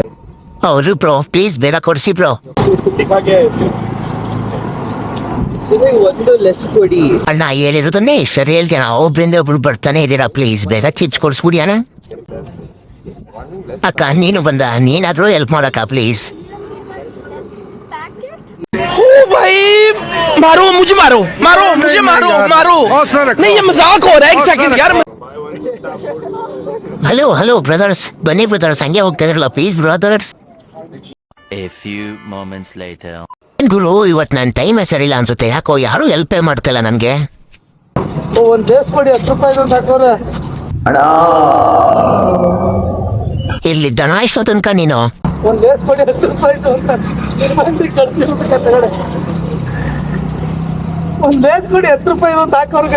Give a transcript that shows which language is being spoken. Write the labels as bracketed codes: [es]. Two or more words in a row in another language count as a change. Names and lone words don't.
[kn] ಹೌದು ಬ್ರೋ, ಪ್ಲೀಸ್ ಬೇಗ ಕೊಡಿಸಿ ಬ್ರೋ. ಒಂದು ಲೆಸ್ ಕೊಡಿ ಅಣ್ಣ ಹೇಳಿರೋದನ್ನೇ ಸರಿ ಹೇಳ್ತೇನೆ. ಒಬ್ರಿಂದ ಒಬ್ರು ಬರ್ತಾನೆ ಇದ್ದೀರಾ, ಪ್ಲೀಸ್ ಬೇಗ ಚಿಪ್ಸ್ ಕೊಡಿಸ್ಬಿಡಿ ಅಣ್ಣ. ಅಕ್ಕ ನೀನು ಬಂದ, ನೀನಾದ್ರೂ ಹೆಲ್ಪ್ ಮಾಡಕ್ಕ ಪ್ಲೀಸ್. [hi] भाई मारो मुझे, मारो मारो मुझे, मारो मारो नहीं, ये मजाक हो रहा है. एक सेकंड यार. [kn] ಹಲೋ ಹಲೋ ಬ್ರದರ್ಸ್, ಬನ್ನಿ ಬ್ರದರ್ಸ್, ಹಂಗೆ ಹೋಗ್ತಾ ಇದ್ರಲ್ಲ ಪ್ಲೀಸ್ ಬ್ರದರ್ಸ್. [en] A few moments later. [kn] ಗುರು ಇವತ್ತು ನನ್ನ ಟೈಮೇ ಸರಿಯಿಲ್ಲ ಅನ್ಸುತ್ತೆ. ಯಾಕೋ ಯಾರು ಹೆಲ್ಪೇ ಮಾಡ್ತಿಲ್ಲ ನನಗೆ. ಒಂದ್ ದೇಶ ಕೊಡಿ 10 ರೂಪಾಯಿ ಹಾಕೋರೆ. ಇಲ್ಲಿ ದನ ಎಷ್ಟು ತನಕ ನೀನು? ಒಂದ್ ಲೇಸ್ ಕೊಡಿ 10 ರೂಪಾಯಿ ಒಂದ್ ಲೇಸ್ ಕೊಡಿ 10 ರೂಪಾಯಿ ಹಾಕೋರ್ಗೆ.